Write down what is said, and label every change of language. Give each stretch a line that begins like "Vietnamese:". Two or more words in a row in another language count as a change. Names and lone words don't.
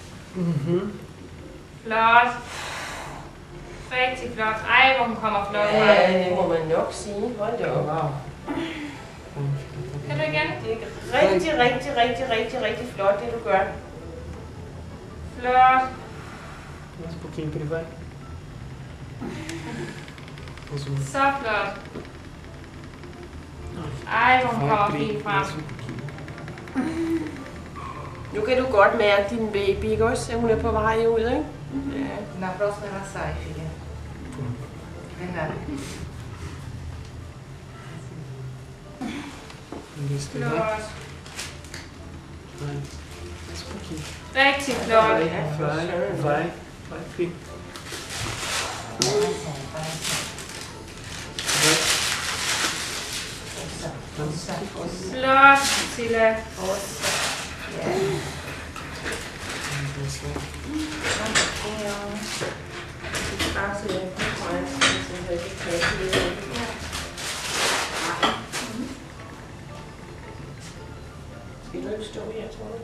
Danish: Flot. Rigtig flot. Ej, hvor hun kommer flot frem. Ja, det må man nok sige. Hold da op. Wow. Kan du igen? Det er rigtig flot, det du gør. Flot.
Portuguese: Mais um pouquinho que ele vai.
Danish: Så flot. Ej, hvor hun kommer fint frem. Nu kan du godt mærke din baby, ikke også? Hun er på vej ud, ikke? Ja.
Portuguese: Na próxima ela sai, filha. Verdade.
Danish: Flot.
Portuguese: Vai. Mais um pouquinho.
Danish: Rigtig flot.
Portuguese: Vai, filho.
Danish: Flot, Silla. Skal du ikke stå her, tror du?